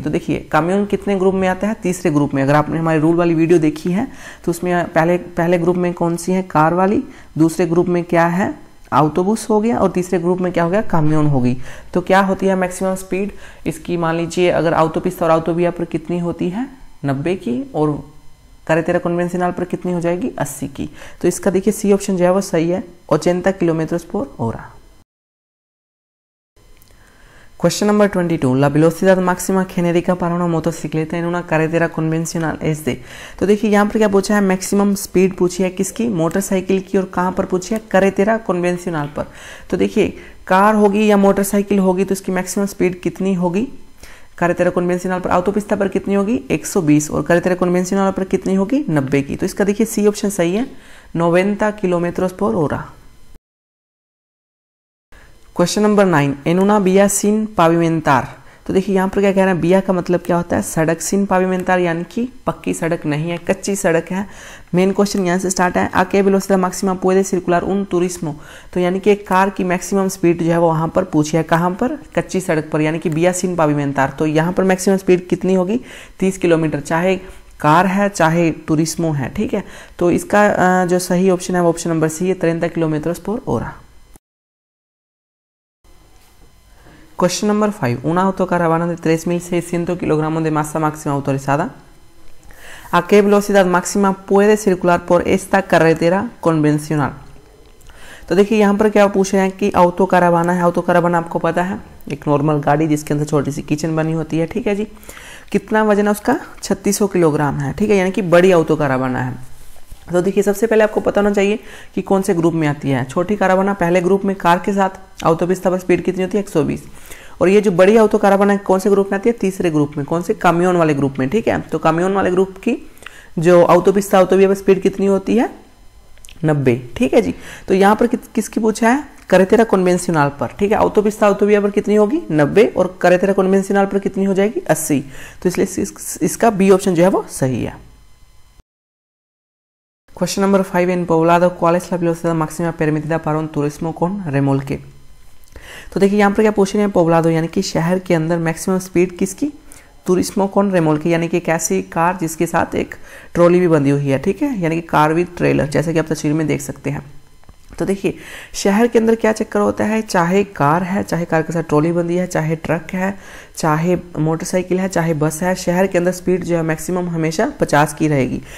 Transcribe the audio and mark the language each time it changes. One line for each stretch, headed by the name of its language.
Hindi: तो देखिए कामियोन कितने ग्रुप में आता है, तीसरे ग्रुप में। अगर आपने हमारी रूल वाली वीडियो देखी है तो उसमें पहले ग्रुप में कौन सी है, कार वाली, दूसरे ग्रुप में क्या है, ऑटोबुस हो गया, और तीसरे ग्रुप में क्या हो गया, कामियोन होगी। तो क्या होती है मैक्सिमम स्पीड इसकी, मान लीजिए अगर ऑटोपिस्ता और ऑटोविया पर कितनी होती है, 90 की, और कैरेटेरा कन्वेंशनल पर कितनी हो जाएगी, 80 की। तो इसका देखिए सी ऑप्शन जो है वो सही है, 80 km/h।
English: Question number 22.
Spanish: La velocidad máxima genérica para una motocicleta en una carretera convencional es de।
Hindi: तो देखिए यहाँ पर क्या पूछा है, मैक्सिमम स्पीड पूछी है किसकी, मोटरसाइकिल की, और कहाँ पर पूछी है, कैरेटेरा कन्वेंशनल पर। तो देखिए कार होगी या मोटरसाइकिल होगी तो इसकी मैक्सिमम स्पीड कितनी होगी, कैरेटेरा कन्वेंशनल पर। ऑटोपिस्ता पर कितनी होगी, 120, और कैरेटेरा कन्वेंशनल पर कितनी होगी, 90 की। तो इसका देखिए सी ऑप्शन सही है, 90 km/h।
English: Question number 9.
Spanish: En una vía sin pavimentar।
Hindi: तो देखिए यहाँ पर क्या कह रहे हैं, बिया का मतलब क्या होता है, सड़क, सिन पाविमेंटार यानी कि पक्की सड़क नहीं है, कच्ची सड़क है। मेन क्वेश्चन यहाँ से स्टार्ट है,
Spanish: आके वेलोसिडad máxima puede circular un turismo।
Hindi: तो यानी कि एक कार की मैक्सिमम स्पीड जो है वो वहाँ पर पूछी है, कहाँ पर, कच्ची सड़क पर, यानी कि बिया सिन पाविमेंटार। तो यहाँ पर मैक्सिमम स्पीड कितनी होगी, 30 किलोमीटर, चाहे कार है चाहे टूरिस्मो है, ठीक है। तो इसका जो सही ऑप्शन है वो ऑप्शन नंबर सी है, 30 km/h।
English: Question number 5.
Spanish: Una autocaravana de 3.600 kilogramos de masa máxima autorizada. ¿A qué velocidad máxima puede circular por esta carretera convencional?
Hindi: तो देखिए यहाँ पर क्या पूछ रहे हैं कि ऑटो कारावाना है। ऑटो कारावाना आपको पता है, एक नॉर्मल गाड़ी जिसके अंदर छोटी सी किचन बनी होती है, ठीक है जी। कितना वजन है उसका, 3600 किलोग्राम है, ठीक है, यानी कि बड़ी ऑटो कारावाना है। तो देखिए सबसे पहले आपको पता होना चाहिए कि कौन से ग्रुप में आती है। छोटी कारावाना पहले ग्रुप में कार के साथ, ऑटोपिस्ता पर स्पीड कितनी होती है, 120। और ये जो बड़ी ऑटो कारावाना कौन से ग्रुप में आती है, तीसरे ग्रुप में, कौन से, कामियोन वाले ग्रुप में, ठीक है। तो कामियोन वाले ग्रुप की जो ऑटोपिस्ता ऑटोविया पर स्पीड कितनी होती है, 90, ठीक है जी। तो यहाँ पर किसकी पूछा है, करेतेरा कन्वेंशनल पर, ठीक है। autopista autovia पर कितनी होगी 90 और करेतेरा कन्वेंशनल पर कितनी हो जाएगी 80। तो इसलिए इसका बी ऑप्शन जो है वो सही है।
English: question number 5,
Spanish: इन पोब्लाडो cuál es la velocidad máxima permitida para un turismo con remolque।
Hindi: तो देखिए यहाँ पर क्या पूछ रहे हैं, पोब्लाडो यानी कि शहर के अंदर मैक्सिमम स्पीड किसकी, तुरिस्मो कौन रेमोल्के यानी कि एक ऐसी कार जिसके साथ एक ट्रॉली भी बंधी हुई है, ठीक है, यानी कि
English: car with trailer,
Hindi: जैसे कि आप तस्वीर में देख सकते हैं। तो देखिए शहर के अंदर क्या चक्कर होता है, चाहे कार है, चाहे कार के साथ ट्रॉली बंधी है, चाहे ट्रक है, चाहे मोटरसाइकिल है, चाहे बस है, शहर के अंदर स्पीड जो है मैक्सिमम हमेशा 50 की रहेगी।